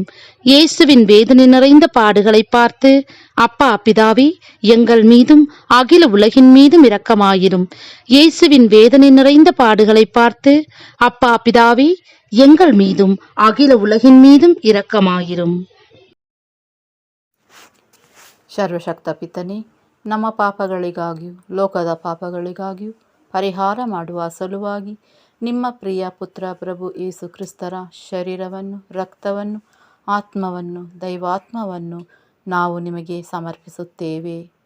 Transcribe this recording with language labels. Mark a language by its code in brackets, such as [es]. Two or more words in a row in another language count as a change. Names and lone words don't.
[ta] இயேசுவின் வேதனை நிறைந்த பாடுகளை பார்த்து, அப்பா பிதாவே, எங்கள் மீதும் அகில உலகின் மீதும் இரக்கமாயிரும். இயேசுவின் வேதனை நிறைந்த பாடுகளை பார்த்து, அப்பா பிதாவே, எங்கள் மீதும் அகில உலகின் மீதும் இரக்கமாயிரும். [kn] ಸರ್ವಶಕ್ತ ಪಿತನೇ, ನಮ್ಮ ಪಾಪಗಳಿಗಾಗಿಯೂ ಲೋಕದ ಪಾಪಗಳಿಗಾಗಿಯೂ ಪರಿಹಾರ ಮಾಡುವ ಸಲುವಾಗಿ ನಿಮ್ಮ ಪ್ರಿಯ ಪುತ್ರ ಪ್ರಭು ಯೇಸು ಕ್ರಿಸ್ತರ ಶರೀರವನ್ನು, ರಕ್ತವನ್ನು, ಆತ್ಮವನ್ನು, ದೈವಾತ್ಮವನ್ನು ನಾವು ನಿಮಗೆ ಸಮರ್ಪಿಸುತ್ತೇವೆ.